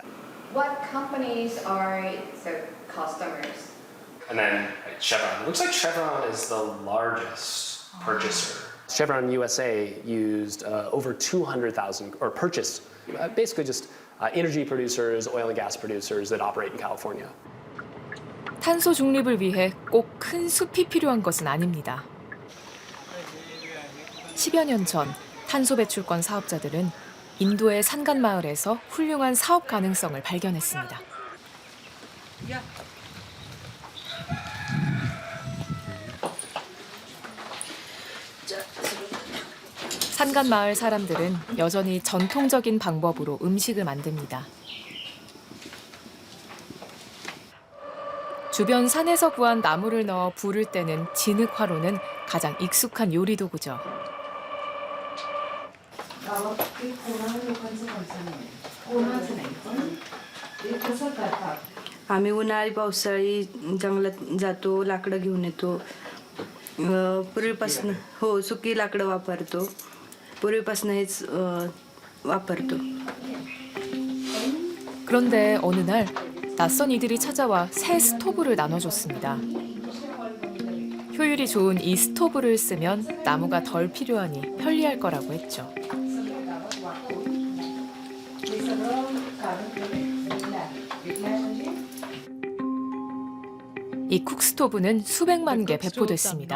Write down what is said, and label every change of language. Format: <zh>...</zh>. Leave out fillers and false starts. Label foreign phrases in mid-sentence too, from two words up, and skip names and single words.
<en>What companies are the customers? And then Chevron. It looks like Chevron is the largest purchaser. Chevron USA used over 200,000, or purchased, basically just energy producers, oil and gas producers that operate in California.</en> <ko>탄소 중립을 위해 꼭 큰 숲이 필요한 것은 아닙니다. 10여 년 전 탄소 배출권 사업자들은 인도의 산간 마을에서 훌륭한 사업 가능성을 발견했습니다. 산간 마을 사람들은 여전히 전통적인 방법으로 음식을 만듭니다. 주변 산에서 구한 나무를 넣어 불을 때는 진흙화로는 가장 익숙한 요리 도구죠.</ko> <mr>आम्ही उन्हाळी पावसाळी जंगलात जातो, लाकडं घेऊन येतो. पूर्वीपासून हो सुकी लाकडं वापरतो. पूर्वीपासून हेच वापरतो.</mr> <ko>그런데 어느 날 낯선 이들이 찾아와 새 스토브를 나눠줬습니다. 효율이 좋은 이 스토브를 쓰면 나무가 덜 필요하니 편리할 거라고 했죠. 이 쿡스토브는 수백만 개 배포됐습니다.</ko>